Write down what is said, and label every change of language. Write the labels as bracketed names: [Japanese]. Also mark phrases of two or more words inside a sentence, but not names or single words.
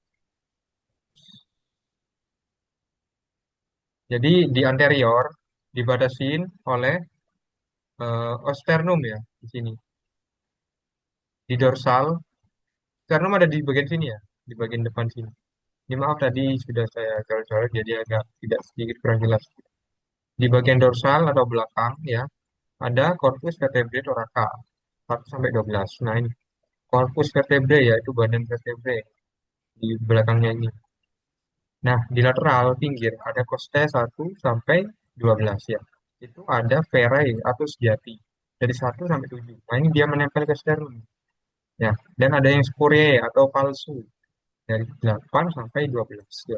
[Indonesian] Jadi di anterior dibatasin oleh osternum ya di sini. Di dorsal, sternum ada di bagian sini ya, di bagian depan sini. Ini maaf tadi sudah saya coret-coret jadi agak tidak sedikit kurang jelas. Di bagian dorsal atau belakang ya, ada [Latin] corpus vertebrae thoraca [Indonesian] 1 sampai 12. Nah, ini [Latin] corpus vertebrae [Indonesian] ya, itu badan vertebrae di belakangnya ini. Nah, di lateral pinggir ada costae 1 sampai 12 ya. Itu ada verae atau sejati dari 1 sampai 7. Nah, ini dia menempel ke sternum. Ya, dan ada yang spuriae atau palsu dari 8 sampai 12 ya.